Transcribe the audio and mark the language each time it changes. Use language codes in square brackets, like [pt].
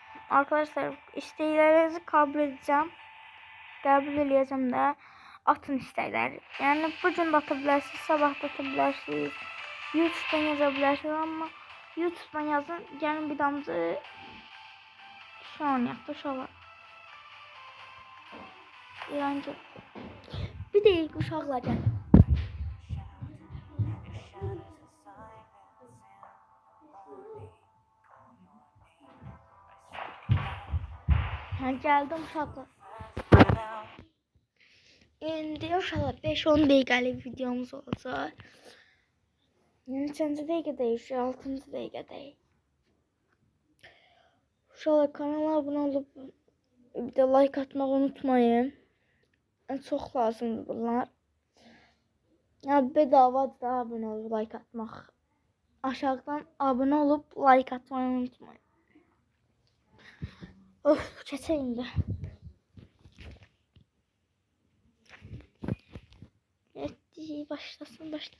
[tr] Arkadaşlar, isteklerinizi kabul edeceğim. [az] Kabul edeceğim də. Atın istəkləri. Yəni bu gün də ata bilərsiniz, sabah da ata bilərsiniz. YouTube'dan yaza bilərsiniz, amma YouTube'dan yazın. Gəlin bir damcı şu an yaptı uşaqlar. İrancı. Bir dəqiqə uşaqlar gəlin. Gəldim uşaqlar. İndi uşaqlar 5-10 dəqiqəlik videomuz olacaq. Yəni 3-cü dəqiqədəyik, 6-cı dəqiqədəyik. Uşaqlar kanala abunə olub bir də like atmağı unutmayın. Çox lazımdır bunlar. Yəni bedavadır da abunə olub like atmaq. Aşağıdan abunə olub like atmayı unutmayın. Of, keçək indi. Başlasın.